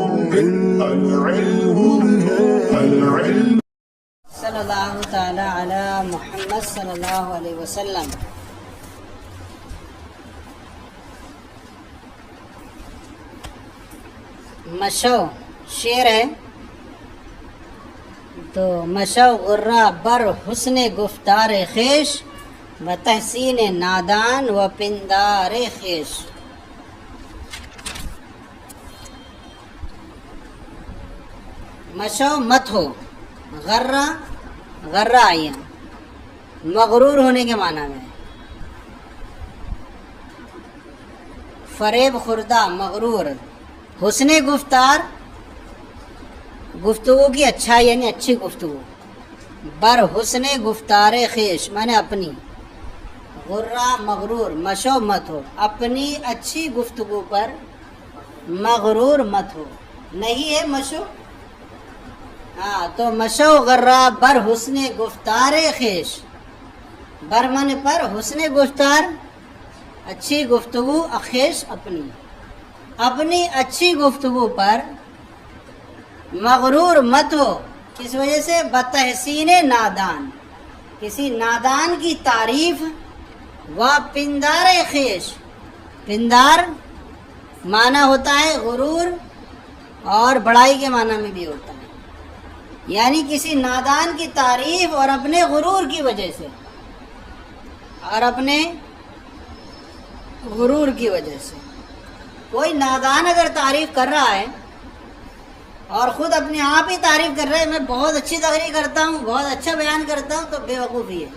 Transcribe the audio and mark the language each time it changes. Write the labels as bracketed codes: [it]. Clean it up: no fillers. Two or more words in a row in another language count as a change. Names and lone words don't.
[ar] صلی اللہ تعالی علی محمد صلی اللہ علیہ وسلم۔ [fa] مشو [ur] شعر ہے تو [fa] مشو غرہ بر حسن گفتار خیش و تحسین نادان و پندار خیش۔ [ur] مشو مت ہو، غرہ غرہ آئی ہے مغرور ہونے کے معنی میں، فریب خوردہ مغرور، حسن گفتار گفتگو کی اچھائی یعنی اچھی گفتگو، [fa] بر حسن گفتار خیش [ur] مانے اپنی، غرہ مغرور، مشو مت ہو، اپنی اچھی گفتگو پر مغرور مت ہو، نہیں ہے مشو، ہاں تو [fa] مشو غرہ بر حسن گفتار خیش، [ur] بر مانے پر، حسن گفتار اچھی گفتگو، خیش اپنی، اپنی اچھی گفتگو پر مغرور مت ہو، کس وجہ سے؟ [fa] بتحسین نادان، [ur] کسی نادان کی تعریف، [fa] و پندار خیش، [ur] پندار معنی ہوتا ہے غرور اور بڑائی کے معنی میں بھی ہوتا ہے، یعنی کسی نادان کی تعریف اور اپنے غرور کی وجہ سے، اور اپنے غرور کی وجہ سے۔ کوئی نادان اگر تعریف کر رہا ہے اور خود اپنے آپ ہی تعریف کر رہا ہے، میں بہت اچھی تقریر کرتا ہوں، بہت اچھا بیان کرتا ہوں، تو بے وقوفی ہے۔